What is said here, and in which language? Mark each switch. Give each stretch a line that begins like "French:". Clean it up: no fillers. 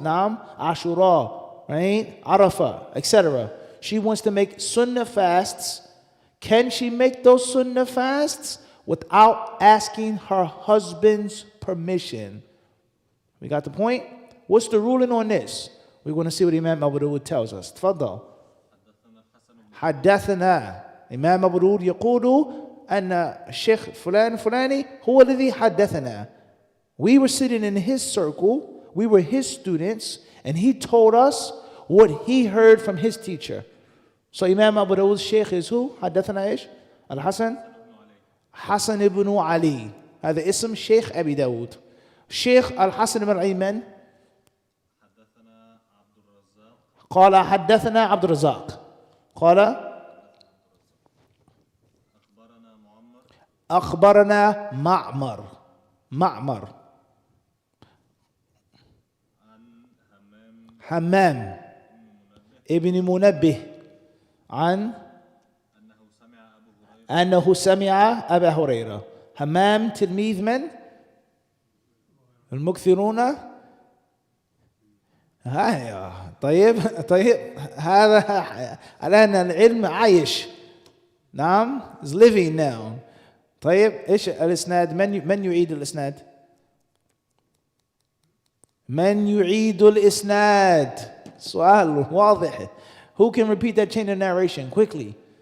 English: Naam, Ashura, right? Arafah, etc. She wants to make sunnah fasts. Can she make those sunnah fasts without asking her husband's permission? We got the point? What's the ruling on this? We're going to see what Imam Abu Dawud tells us.
Arabic: تفضل. حدثنا إمام أبو داود يقول أن الشيخ فلان فلاني هو الذي حدثنا.
English: We were sitting in his circle, we were his students, and he told us what he heard from his teacher. So Imam Abu Dawud's Sheikh is who?
Arabic: حدثنا إيش؟ الحسن حسن ibn Ali. هذا اسم شيخ أبي داود. شيخ الحسن بن علي من؟ قال حدثنا عبد الرزاق. قال أخبرنا معمر حمام ابن منبه عن أنه سمع أبا هريرة. حمام تلميذ من؟ المكثرون. هاي طيب هذا الآن العلم عايش. نعم
English: is living now.
Arabic: طيب ايش الاسناد؟ من يعيد الاسناد؟ من يعيد الاسناد؟ سؤال واضح.
English: Who can repeat that chain of narration quickly?